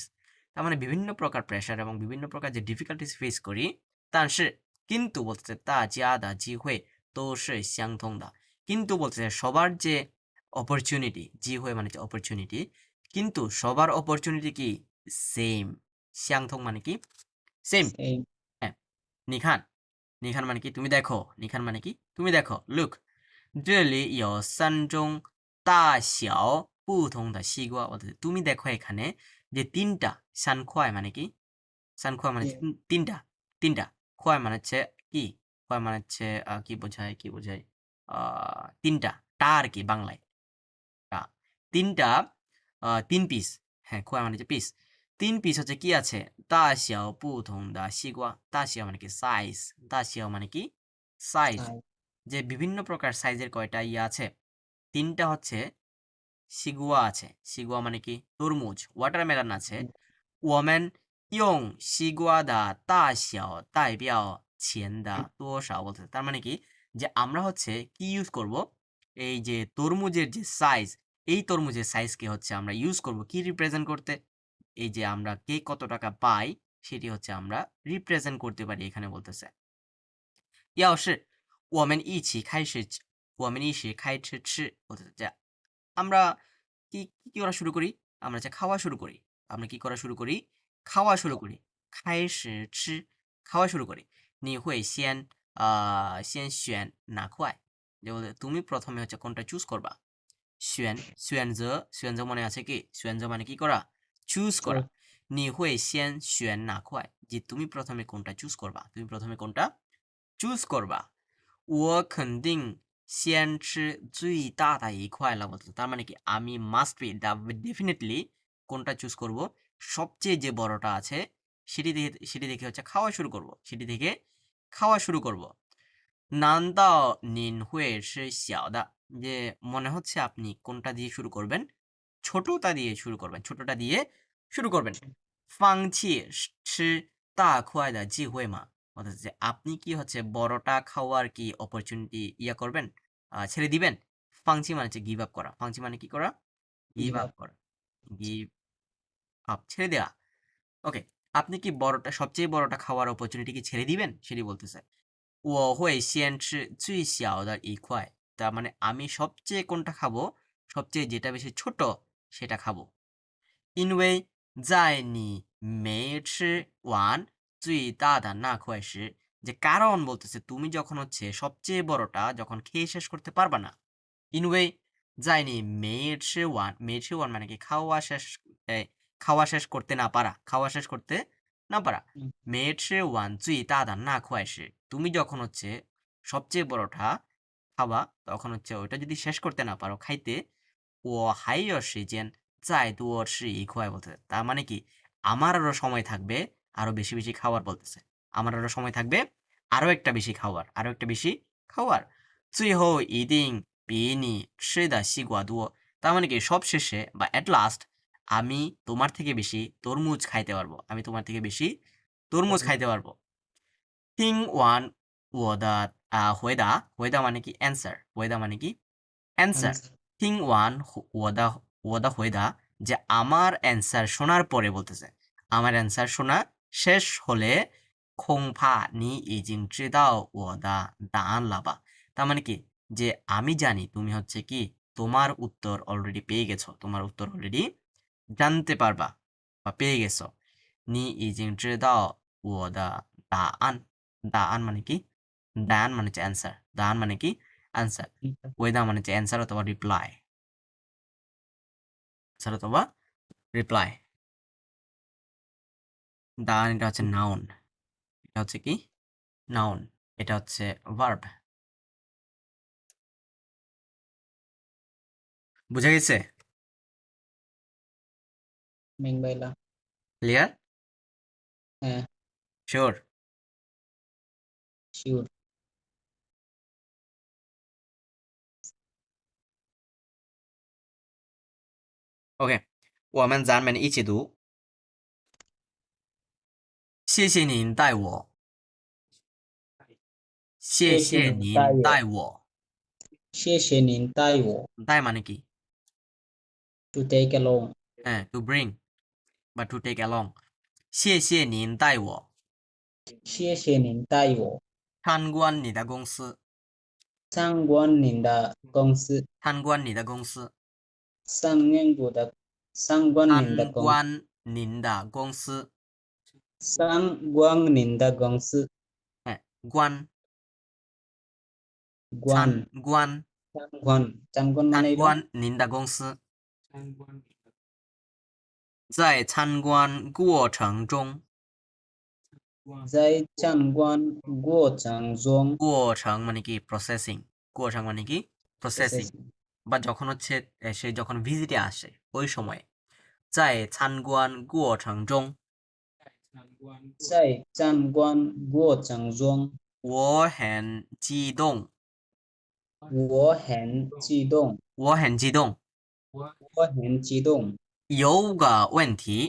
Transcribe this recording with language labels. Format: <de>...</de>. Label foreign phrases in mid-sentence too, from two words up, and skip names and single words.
<bn>তার মানে বিভিন্ন প্রকার প্রেসার এবং বিভিন্ন প্রকার যে ডিফিকাল্টিস ফেস করি, তার কিন্তু বলতেছে তা জিয়াদা জি হয়ে তো সে শ্যাংথং দা, কিন্তু বলতেছে সবার যে অপরচুনিটি, জি হয়ে মানে হচ্ছে অপরচুনিটি, কিন্তু সবার অপরচুনিটি কি সেম, শ্যাংথং মানে কি সেম। Same. হ্যাঁ, নিখান, নিখান মানে কি তুমি দেখো, নিখান মানে কি তুমি দেখো। লুক,</bn> <zh>这里有3种大小不同的西瓜,</zh> <bn>অর্থাৎ তুমি দেখো এখানে যে তিনটা সান খোয়াই মানে কি সান খোয়াই মানে হচ্ছে তিনটা তিনটা খোয়াই মানে হচ্ছে কি খোয়াই মানে হচ্ছে কি বোঝায় তিনটা টা আর কি বাংলায় টা তিনটা তিন পিস হ্যাঁ খোয়াই মানে হচ্ছে পিস তিন পিস হচ্ছে কি আছে</bn> <zh>大小不同的西瓜大小</zh> <bn>মানে কি সাইজ</bn> <zh>大小</zh> <bn>মানে কি সাইজ যে বিভিন্ন প্রকার সাইজের কয়টা ইয়ে আছে তিনটা হচ্ছে সিগুয়া আছে সিগুয়া মানে কি তরমুজ ওয়াটারমেলন আছে</bn> <zh>我们用西瓜的大小代表钱的多少</zh> <bn>বলতে তার মানে কি যে আমরা হচ্ছে কি ইউজ করব এই যে তরমুজের যে সাইজ এই তরমুজের সাইজকে হচ্ছে আমরা ইউজ করব কি রিপ্রেজেন্ট করতে এই যে আমরা কে কত টাকা পাই সেটি হচ্ছে আমরা রিপ্রেজেন্ট করতে পারি এখানে বলতেছে</bn> <zh>要是我们一起开始我们一起开始吃</zh> <bn>বলতেছে যে আমরা কি করা শুরু করি আমরা হচ্ছে খাওয়া শুরু করি আমরা কি করা শুরু করি খাওয়া শুরু করি</bn> <zh>开始吃</zh> <bn>খাওয়া শুরু করি</bn> <zh>你会先选哪块</zh> <bn>যে বলতে তুমি প্রথমে হচ্ছে কোনটা চুজ করবা</bn> <zh>选择</zh> <bn>মনে আছে কি</bn> <zh>选择</zh> <bn>মানে কি করা চুজ করা</bn> <zh>你会先选哪块</zh> <bn>যে তুমি প্রথমে কোনটা চুজ করবা তুমি প্রথমে কোনটা চুজ করবা</bn> <zh>我肯定先吃最大的一块了</zh> <bn>বলতে তার মানে কি আমি</bn> <en>must be definitely</en> <bn>কোনটা চুজ করব সবচেয়ে যে বড়টা আছে সেটি দেখে হচ্ছে খাওয়া শুরু করব সেটি থেকে খাওয়া শুরু করব</bn> <zh>难道您会吃小的</zh> <bn>যে মনে হচ্ছে আপনি কোনটা দিয়ে শুরু করবেন ছোটটা দিয়ে শুরু করবেন ছোটটা দিয়ে শুরু করবেন</bn> <zh>放弃吃大块的机会吗</zh> <bn>অর্থাৎ যে আপনি কি হচ্ছে বড়টা খাওয়ার কি অপরচুনিটি করবেন ছেড়ে দিবেন ফাংচি মানে হচ্ছে</bn> <en>give up</en> <bn>করা ফাংচি মানে কি করা</bn> <en>give up</en> <bn>করা</bn> <en>give up</en> <bn>ছেড়ে দেওয়া ওকে আপনি কি বড়টা সবচেয়ে বড়টা খাওয়ার অপরচুনিটি কি ছেড়ে দিবেন সেটি বলতেছে</bn> <zh>我会先吃最小的一块</zh> <bn>তার মানে আমি সবচেয়ে কোনটা খাবো সবচেয়ে যেটা বেশি ছোট সেটা খাবো</bn> <zh>因为在你没吃完最大的那块时</zh> <bn>যে কারণ বলতেছে তুমি যখন হচ্ছে সবচেয়ে বড়টা যখন খেয়ে শেষ করতে পারবা না</bn> <zh>因为在你没吃完</zh> <bn>মানে কি খাওয়া শেষ করতে না পারা খাওয়া শেষ করতে না পারা</bn> <zh>没吃完最大的那块时</zh> <bn>তুমি যখন হচ্ছে সবচেয়ে বড়টা খাবা তখন হচ্ছে ওইটা যদি শেষ করতে না পারো খাইতে</bn> <zh>我还有时间再多吃一块</zh> <bn>বলতেছে তার মানে কি আমার আরো সময় থাকবে আরো বেশি বেশি খাওয়ার বলতেছে আমার আরো সময় থাকবে আরো একটা বেশি খাওয়ার</bn> <zh>最后一定比你吃的西瓜多</zh> <bn>তার মানে কি সব শেষে বা</bn> <en>at last</en> <bn>আমি তোমার থেকে বেশি তরমুজ খাইতে পারবো আমি তোমার থেকে বেশি তরমুজ খাইতে পারবো</bn> <zh>听完我的回答</zh> <bn>মানে কি অ্যান্সার</bn> <zh>回答</zh> <bn>মানে কি অ্যান্সার</bn> <zh>听完我的回答</zh> <bn>যে আমার অ্যান্সার শোনার পরে বলতেছে আমার অ্যান্সার শোনা শেষ হলে</bn> <zh>恐怕你已经知道我的答案了吧</zh> <bn>তার মানে কি যে আমি জানি তুমি হচ্ছে কি তোমার উত্তর অলরেডি পেয়ে গেছো তোমার উত্তর অলরেডি জানতে পারবা বা পেয়ে গেছো</bn> <zh>你已经知道我的答案答案</zh> <bn>মানে কি 答案 মানে হচ্ছে অ্যান্সার 答案 মানে কি অ্যান্সার ওয়েদা মানে হচ্ছে অ্যান্সার অথবা রিপ্লাই অ্যান্সার অথবা রিপ্লাই দান এটা হচ্ছে নাউন এটা হচ্ছে কি নাউন এটা হচ্ছে ভার্ব বুঝা গেছে মিংবাইলা ক্লিয়ার হ্যাঁ শিওর শিওর</bn> <zh>OK，我们咱们一起读。谢谢您带我，谢谢您带我，谢谢您带我</zh> <bn>带 মানে কি</bn> <en>to take along</en> <bn>হ্যাঁ</bn> <en>to bring</en> <bn>বা</bn> <en>to take along</en> <zh>谢谢您带我谢谢您带我参观你的公司参观您的公司参观你的公司参观您的公参观您的公司参观您的公司 হ্যাঁ观观参观参观মানে 参观您的公司参观你的在参观过程中，在参观过程中</zh> <bn>过程 মানে কি প্রসেসিং, 过程 মানে কি প্রসেসিং, বা যখন হচ্ছে সে যখন ভিজিটে আসে ওই সময়,</bn> <zh>在参观过程中在参观过程中我很激动，我很激动，我很激动。我很激动。有个问题，</zh>